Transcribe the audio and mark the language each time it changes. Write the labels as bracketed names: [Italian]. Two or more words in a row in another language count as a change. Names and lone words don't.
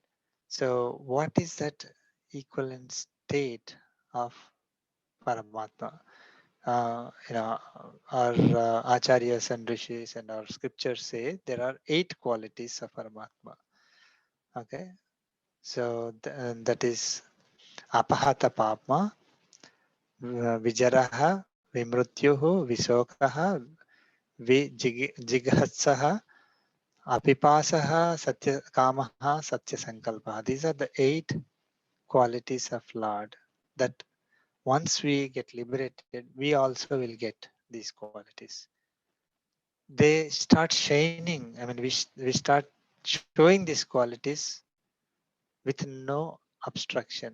[English] So what is that equivalent state of Paramatma? Our acharyas and rishis and our scriptures say there are 8 qualities of Paramatma. Okay, so that is [Sanskrit] apahata papma, vijaraha, vimrutyuhu, visokaha, jighatsaha, apipasaha, satya kamaha, satya sankalpa. [English] These are the 8 qualities of Lord that once we get liberated, we also will get these qualities. They start shining. I mean, we start showing these qualities with no obstruction.